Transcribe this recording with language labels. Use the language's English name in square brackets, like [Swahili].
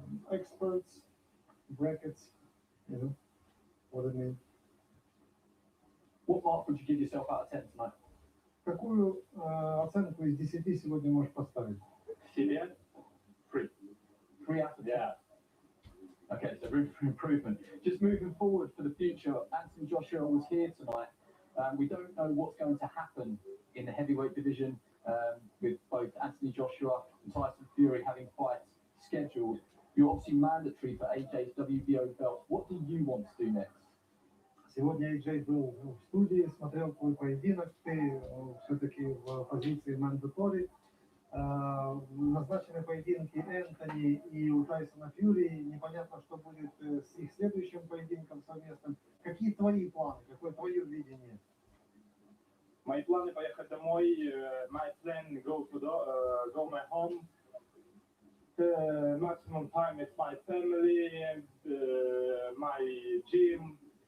[English] Experts, brackets, you know what I mean. What mark would you give yourself out of 10 tonight? [Russian] Какую оценку из 10 сегодня можешь поставить? Себе? 3. [English] 3 out of 10. Yeah. Okay, so room for improvement. Just moving forward for the future, Anthony Joshua was here tonight. We don't know what's going to happen in the heavyweight division with both Anthony Joshua and Tyson Fury having fights scheduled. You're obviously mandatory for AJ's WBO belt. What do you want to do next? [Russian] Сегодня AJ был в студии, смотрел твой поединок, ты все-таки в позиции mandatory. Назначены поединки Энтони и у Тайсона Фьюри. Непонятно, что будет с их следующим поединком совместным. Какие твои планы? Какое твое видение? Мои планы поехать домой. [English] My plan go my home. Maximum time with my family and my gym.